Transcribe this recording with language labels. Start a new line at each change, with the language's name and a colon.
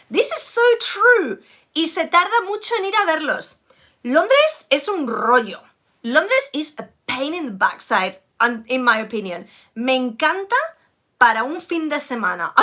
English: This is so true.
Spanish: Y se tarda mucho en ir a verlos. Londres es un rollo.
English: Londres is a pain in the backside, in my opinion.
Spanish: Me encanta para un fin de semana.